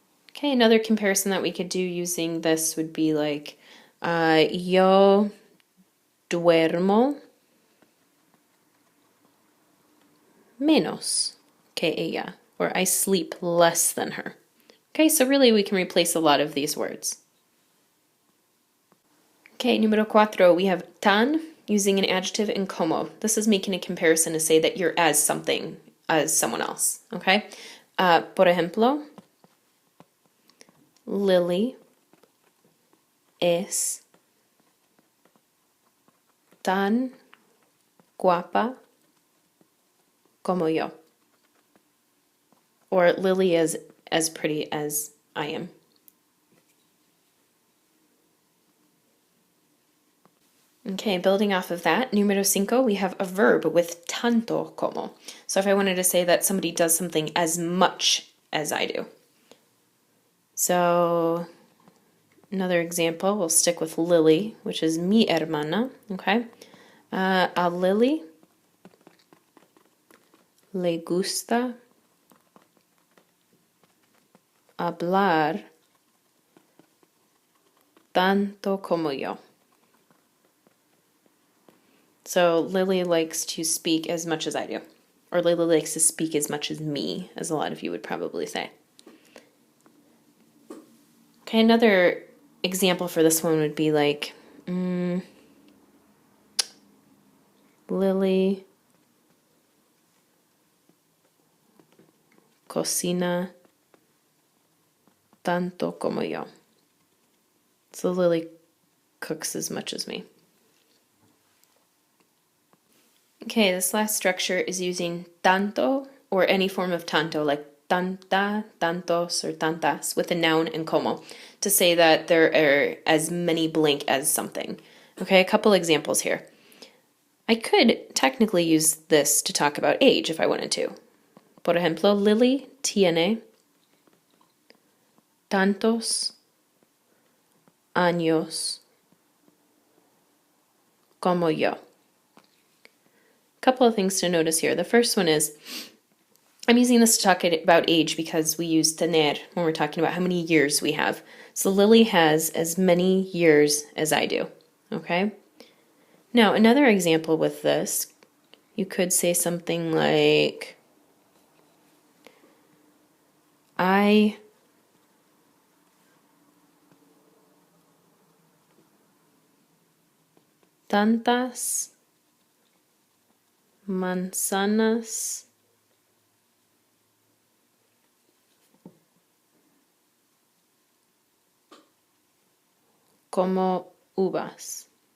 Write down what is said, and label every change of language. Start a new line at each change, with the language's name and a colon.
English: Okay, another comparison that we could do using this would be like,
Spanish: yo duermo menos que ella,
English: or I sleep less than her. Okay, so really we can replace a lot of these words. Okay,
Spanish: número cuatro,
English: we have tan, using an adjective, and como. This is making a comparison to say that you're as something, as someone else, okay?
Spanish: Por ejemplo, Lily es tan guapa como yo.
English: Or Lily is as pretty as I am. Okay, building off of that,
Spanish: número cinco,
English: we have a verb with tanto como. So if I wanted to say that somebody does something as much as I do. So another example, we'll stick with Lily, which is
Spanish: mi hermana,
English: okay?
Spanish: A Lily le gusta hablar tanto como yo.
English: So Lily likes to speak as much as I do. Or Lily likes to speak as much as me, as a lot of you would probably say. Okay, another example for this one would be like, Lily
Spanish: cocina tanto como yo.
English: So Lily cooks as much as me. Okay, this last structure is using tanto or any form of tanto, like tanta, tantos, or tantas, with a noun and como, to say that there are as many blank as something. Okay, a couple examples here. I could technically use this to talk about age if I wanted to.
Spanish: Por ejemplo, Lily tiene tantos años como yo.
English: Couple of things to notice here. The first one is, I'm using this to talk about age because we use tener when we're talking about how many years we have. So Lily has as many years as I do, okay? Now, another example with this, you could say something like, I
Spanish: tantas manzanas como uvas.